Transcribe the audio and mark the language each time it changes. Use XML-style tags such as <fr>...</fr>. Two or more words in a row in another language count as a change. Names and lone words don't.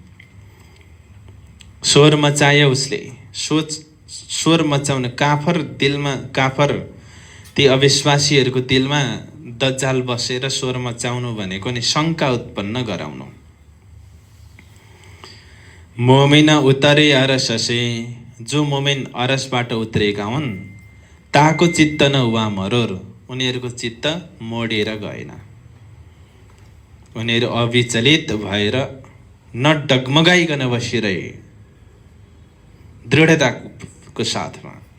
<ne>स्वर मचायो उसले। स्वर मचाउन काफर दिलमा, काफर ती अविश्वासीहरूको दिलमा दज्जाल बसेर स्वर मचाउनु भनेको नि शङ्का उत्पन्न गराउनु।</ne> <hi>मोमिन उतरे अरस से,</hi> <ne>जो मोमिन अरसबाट उत्रेका हुन्,</ne> <hi>ताको चित्त न हुआ मरोर,</hi> <ne>उनीहरूको चित्त मोडिएर गएन। उनीहरू अविचलित भएर न डगमगाइकन बसिरहे, दृढताको साथमा।</ne>